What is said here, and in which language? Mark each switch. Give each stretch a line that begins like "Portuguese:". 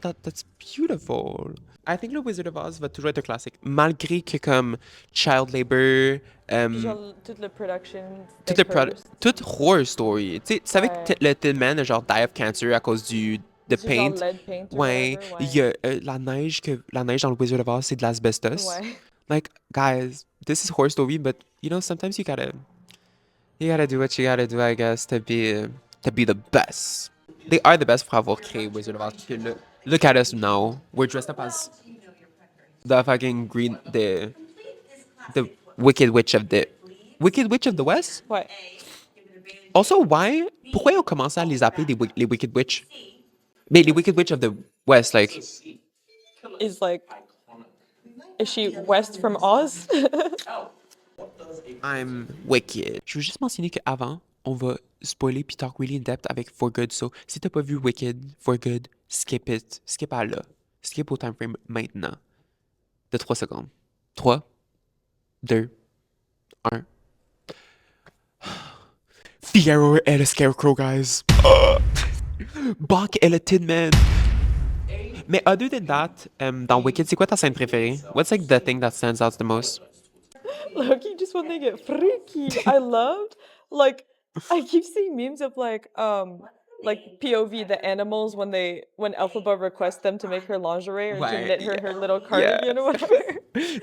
English: That's beautiful. I think
French: le Wizard of Oz va toujours être un classique, malgré que comme child labor, Puis genre, toute la production. toute
English: horror story.
French: Tu sais, tu savais Ouais. que le Tin Man a genre
English: die of cancer
French: à cause du Du genre
English: paint. lead paint ou
French: Ouais,
English: whatever,
French: il y a la neige dans le Wizard of Oz, c'est de l'asbestos. Ouais.
English: Like, guys, this is horror story, but you know, sometimes you gotta do what you gotta do, I guess, to be the best. They are the best
French: pour avoir créé
English: Wizard of Oz. Parce que look at us now. We're dressed up as the fucking the Wicked Witch of the West.
French: Ouais. Also, pourquoi ils ont commencé à les appeler les Wicked Witch? Mais les Wicked Witch of the West, like,
English: Is she west from Oz? I'm Wicked.
French: Je veux juste mentionner qu'avant, on va spoiler puis
English: talk really in depth
French: avec For Good. So, si t'as pas vu Wicked, For Good,
English: skip it.
French: Skip à là. Skip au
English: time frame
French: maintenant. De 3 secondes. 3, 2, 1. Fiyero est le Scarecrow, guys. Bach est le Tin Man. Mais
English: other than that,
French: dans Wicked, c'est quoi ta scène préférée?
English: What's like the thing that stands out the most? Loki, just when they get freaky, I loved, like, I keep seeing memes of like POV, the animals when Elphaba requests them to make her lingerie or to
French: Ouais,
English: knit her yeah. little cardigan or whatever.